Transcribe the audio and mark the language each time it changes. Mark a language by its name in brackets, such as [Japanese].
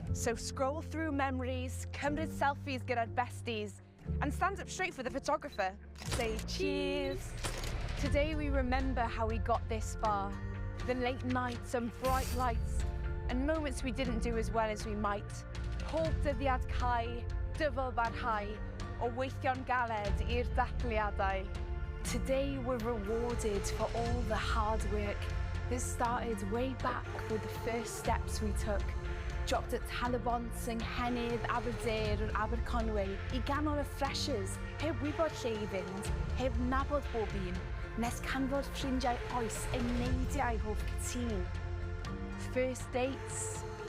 [English] So scroll through memories, [Welsh] cymryd selfies gyda'r besties, [English] and stand up straight for the photographer. Say cheers. Today we remember how we got this far. The late nights and bright lights, and moments we didn't do as well as we might. [Welsh] Pob dyddiad cau, dyfal barhau, o weithio'n galed i'r dathliadau. [English] Today we're rewarded for all the hard work that started way back with the first steps we took. Dropped at [Welsh] Talabont, yng Nghennydd, Aberdare or Aberconwy, I ganol y freshers, heb wybod lle I fynd, heb nabod bob un, nes canfod ffrindiau oes yn neidiau hoff cytun. [English] First dates,